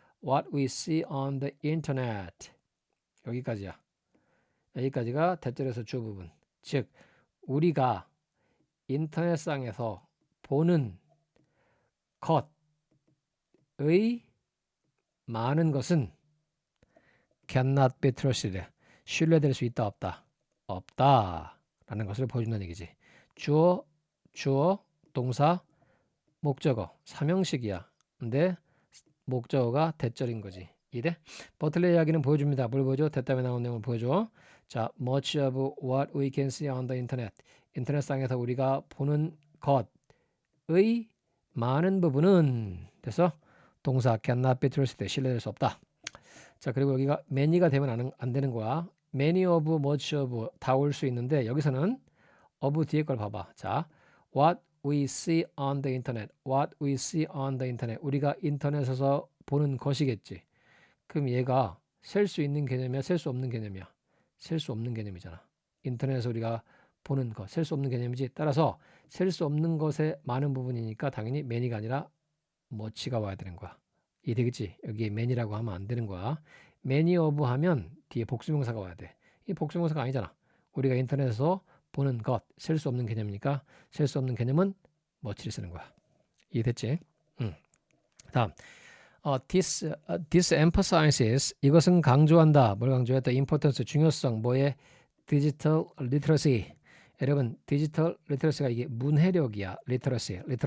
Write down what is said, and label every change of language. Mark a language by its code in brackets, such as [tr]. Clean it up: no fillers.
[en] What we see on the internet. [ko] 여기까지야. 여기까지가 대절에서 주어 부분. 즉 우리가 인터넷상에서 보는 것의 많은 것은 [en] cannot be trusted. [ko] 신뢰될 수 있다 없다. [en] 없다라는 것을 [ko] 보여준다는 얘기지. 주어, 동사, 목적어, 삼형식이야. 근데 목적어가 대절인 거지. 이래? 버틀러 이야기는 보여줍니다. 뭘 보여줘? 됐다음에 나온 내용을 보여줘. 자, [en] much of what we can see on the internet. [ko] 인터넷상에서 우리가 보는 것의 많은 부분은 됐어? 동사 [en] cannot be trusted. [ko] 신뢰될 수 없다. 자, 그리고 여기가 many가 되면 안 되는 거야. many of, much of 다 올 수 있는데 여기서는 of 뒤에 걸 봐봐. [en] 자, what we see on the internet. what we see on the internet. [ko] 우리가 인터넷에서 보는 것이겠지. 그럼 얘가 셀 수 있는 개념이야? 셀 수 없는 개념이야? 셀 수 없는 개념이잖아. 인터넷에서 우리가 보는 것, 셀 수 없는 개념이지. 따라서 셀 수 없는 것의 많은 부분이니까 당연히 many가 아니라 much가 와야 되는 거야. 이해되겠지? 여기에 many라고 하면 안 되는 거야. many of 하면 뒤에 복수명사가 와야 돼. 이 복수명사가 아니잖아. 우리가 인터넷에서 보는 것, 셀 수 없는 개념이니까 셀 수 없는 개념은 much를 쓰는 거야. 이해됐지? 다음. [en] This emphasizes [ko] 이것은 강조한다. 뭘 강조해? [en] The importance [ko] 중요성 뭐의 [en] digital literacy. [ko] 여러분 디지털 리터러시가 이게 문해력이야. 리터러시.